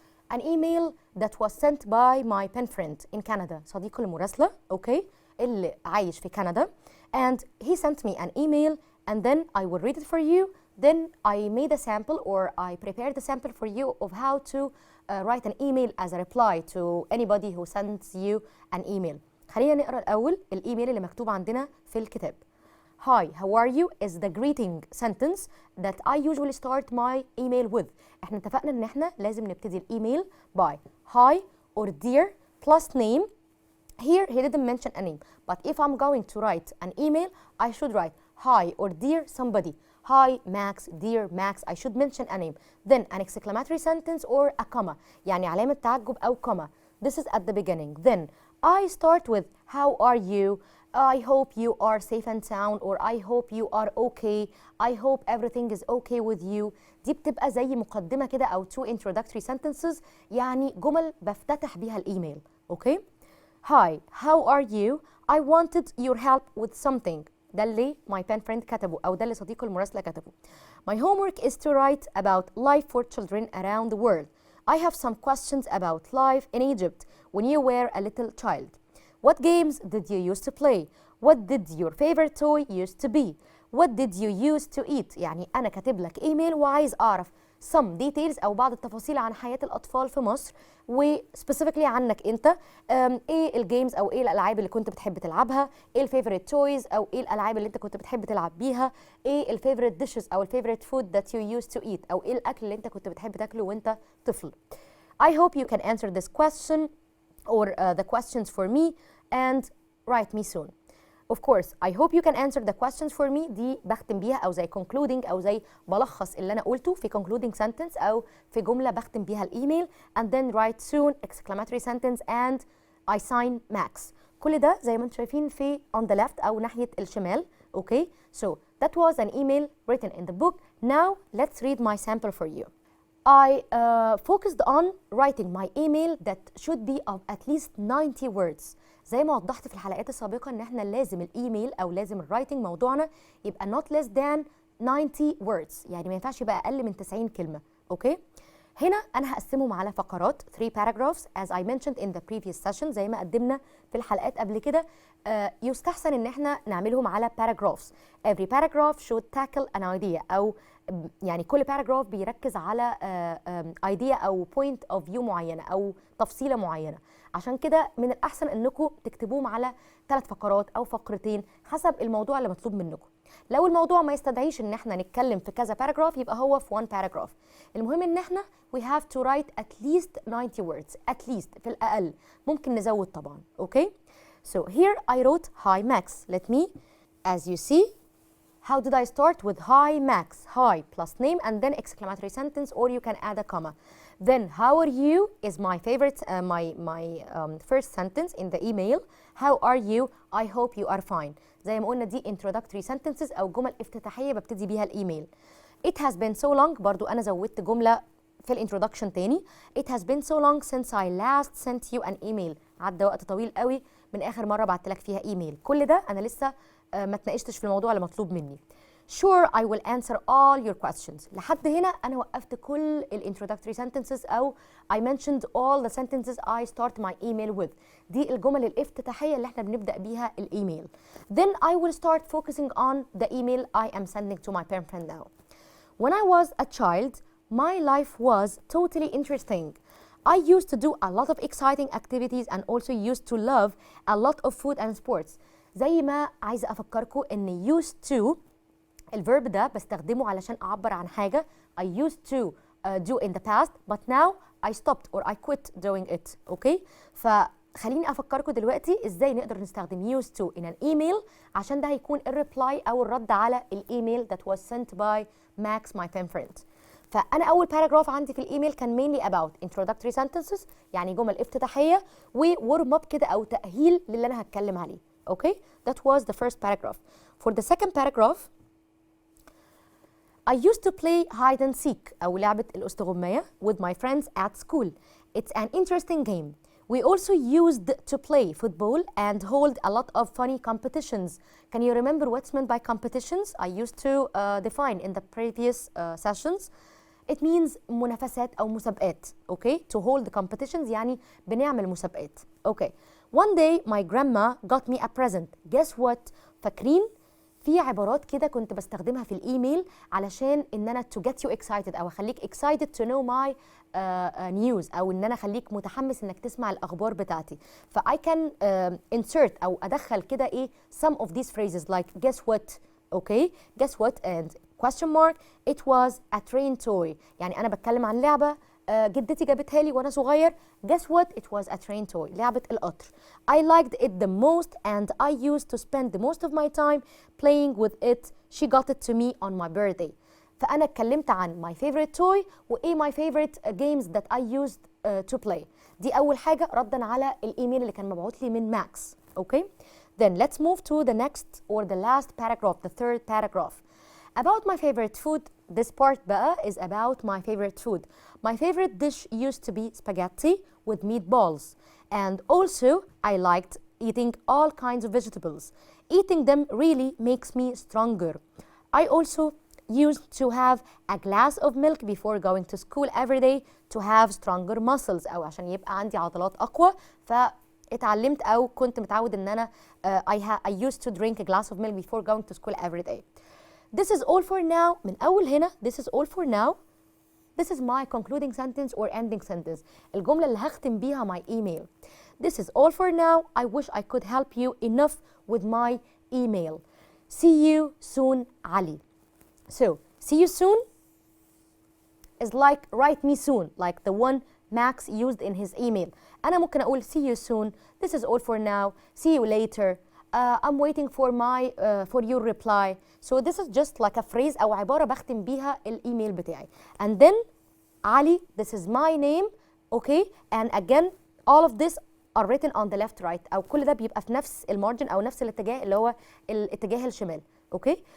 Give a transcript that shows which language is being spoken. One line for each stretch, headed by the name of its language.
English: An email that was sent by my pen friend in Canada,
Arabic: صديق المراسلة,
English: okay,
Arabic: اللي عايش في كندا.
English: And he sent me an email and then I will read it for you. Then I made a sample or I prepared a sample for you of how to write an email as a reply to anybody who sends you an email.
Arabic: خلينا نقرأ الأول الإيميل اللي مكتوب عندنا في الكتاب.
English: Hi, how are you is the greeting sentence that I usually start my email with.
Arabic: احنا اتفقنا ان احنا لازم نبتدي الايميل
English: by hi or dear plus name. Here he didn't mention a name, but if I'm going to write an email I should write hi or dear somebody. Hi Max, dear Max, I should mention a name. Then an exclamatory sentence or a comma.
Arabic: يعني علامة تعجب أو
English: comma. This is at the beginning. Then I start with how are you, I hope you are safe and sound or I hope you are okay. I hope everything is okay with you.
Arabic: دي بتبقى زي مقدمة كده أو
English: two introductory sentences،
Arabic: يعني جمل بفتتح بيها الإيميل.
English: Okay? Hi, how are you? I wanted your help with something.
Arabic: ده اللي
English: my pen friend
Arabic: كتبه أو ده اللي صديقه المراسلة كتبه.
English: My homework is to write about life for children around the world. I have some questions about life in Egypt when you were a little child. What games did you used to play? What did your favorite toy used to be? What did you used to eat?
Arabic: يعني أنا كاتب لك إيميل وعايز أعرف
English: some details
Arabic: أو بعض التفاصيل عن حياة الأطفال في مصر و specifically عنك أنت. إيه الجيمز أو إيه الألعاب اللي كنت بتحب تلعبها؟ إيه الفيفوريت تويز أو إيه الألعاب اللي أنت كنت بتحب تلعب بيها؟ إيه الفيفوريت ديشز أو الفيفوريت فود
English: that you used to eat
Arabic: أو إيه الأكل اللي أنت كنت بتحب تاكله وأنت طفل؟
English: I hope you can answer this question or the questions for me and write me soon. Of course, I hope you can answer the questions for me.
Arabic: دي بختم بيها أو زي concluding أو زي بلخص اللي أنا قلته في
English: concluding sentence
Arabic: أو في جملة بختم بيها الإيميل.
English: And then write soon exclamatory sentence and I sign Max.
Arabic: كل ده زي ما انتم شايفين في
English: on the left
Arabic: أو ناحية الشمال.
English: Okay, so that was an email written in the book. Now let's read my sample for you. I focused on writing my email that should be of at least 90 words.
Arabic: زي ما وضحت في الحلقات السابقة ان احنا لازم الايميل او لازم الرايتنج موضوعنا يبقى
English: not less than 90 words،
Arabic: يعني ما ينفعش يبقى اقل من 90 كلمة. اوكي؟ هنا انا هقسمهم على فقرات
English: 3 paragraphs as I mentioned in the previous session.
Arabic: زي ما قدمنا في الحلقات قبل كده يستحسن ان احنا نعملهم على paragraphs.
English: Every paragraph should tackle an idea
Arabic: او يعني كل
English: paragraph
Arabic: بيركز على
English: idea او point of view
Arabic: معينة او تفصيلة معينة. عشان كده من الأحسن أنكم تكتبوهم على 3 فقرات أو فقرتين حسب الموضوع اللي مطلوب منكم. لو الموضوع ما يستدعيش ان احنا نتكلم في كذا باراجراف يبقى هو في 1 paragraph. المهم ان احنا
English: we have to write at least 90 words at least،
Arabic: في الأقل ممكن نزود طبعا.
English: Okay? So here I wrote hi Max. Let me, as you see, how did I start with hi Max? Hi plus name and then exclamatory sentence or you can add a comma. Then how are you is my favorite, my first sentence in the email. How are you? I hope you are fine.
Arabic: زي ما قلنا دي
English: introductory sentences
Arabic: أو جمل افتتاحية ببتدي بيها الإيميل.
English: It has been so long،
Arabic: برضو أنا زودت جملة في الانترودكشن تاني.
English: It has been so long since I last sent you an email.
Arabic: عدى وقت طويل قوي من آخر مرة بعت لك فيها إيميل. كل ده أنا لسه ما اتناقشتش في الموضوع اللي مطلوب مني.
English: Sure, I will answer all your questions.
Arabic: لحد هنا أنا وقفت كل ال
English: introductory sentences أو I mentioned all the sentences I start my email with.
Arabic: دي الجمل الافتتاحية اللي احنا بنبدأ بيها الإيميل.
English: Then I will start focusing on the email I am sending to my pen friend now. When I was a child, my life was totally interesting. I used to do a lot of exciting activities and also used to love a lot of food and sports.
Arabic: زي ما عايزة أفكركم إن
English: used to
Arabic: الفيرب ده بستخدمه علشان أعبر عن حاجة
English: I used to do in the past but now I stopped or I quit doing it.
Arabic: اوكي؟ فخليني أفكركم دلوقتي إزاي نقدر نستخدم
English: used to in an email
Arabic: عشان ده هيكون الريبلاي أو الرد على الإيميل
English: that was sent by Max my pen friend.
Arabic: فأنا أول باراجراف عندي في الإيميل كان
English: mainly about introductory sentences،
Arabic: يعني جمل افتتاحية و warm up كده أو تأهيل للي أنا هتكلم عليه.
English: Okay? That was the first paragraph. For the second paragraph, I used to play hide and seek
Arabic: أو لعبة الاستغماية
English: with my friends at school. It's an interesting game. We also used to play football and hold a lot of funny competitions. Can you remember what's meant by competitions? I used to define in the previous sessions. It means
Arabic: منافسات أو مسابقات.
English: Okay? To hold competitions
Arabic: يعني بنعمل مسابقات.
English: Okay. One day my grandma got me a present. Guess what?
Arabic: فاكرين؟ في عبارات كده كنت بستخدمها في الإيميل علشان إن أنا
English: to get you excited
Arabic: أو أخليك
English: excited to know my news
Arabic: أو إن أنا أخليك متحمس إنك تسمع الأخبار بتاعتي.
English: ف I can insert
Arabic: أو أدخل كده إيه
English: some of these phrases like guess what. Okay? Guess what and question mark. It was a train toy.
Arabic: يعني أنا بتكلم عن لعبة جدتي جابتها لي وأنا صغير.
English: Guess what? It was a train toy.
Arabic: لعبة القطر.
English: I liked it the most and I used to spend the most of my time playing with it. She got it to me on my birthday.
Arabic: فأنا اتكلمت عن
English: my favorite toy
Arabic: وإيه
English: my favorite games that I used to play.
Arabic: دي أول حاجة ردا على الإيميل اللي كان مبعوث لي من ماكس. Okay?
English: Then let's move to the next or the last paragraph, the third paragraph. About my favorite food, this part بقى is about my favorite food. My favorite dish used to be spaghetti with meatballs. And also, I liked eating all kinds of vegetables. Eating them really makes me stronger. I also used to have a glass of milk before going to school every day to have stronger muscles
Arabic: أو عشان يبقى عندي عضلات أقوى. فاتعلمت أو كنت متعود إن أنا
English: I used to drink a glass of milk before going to school every day. This is all for now.
Arabic: من أول هنا
English: this is all for now. This is my concluding sentence or ending sentence.
Arabic: الجملة اللي هختم بيها
English: my email. This is all for now. I wish I could help you enough with my email. See you soon, Ali. So, see you soon is like write me soon, like the one Max used in his email.
Arabic: أنا ممكن أقول
English: see you soon. This is all for now. See you later. I'm waiting for your reply. So this is just like a phrase
Arabic: أو عبارة بختم بيها الإيميل بتاعي.
English: And then Ali, this is my name, okay? And again, all of this are written on the left right.
Arabic: أو كل ده بيبقى في نفس المارجن أو نفس الاتجاه اللي هو الاتجاه الشمال, okay?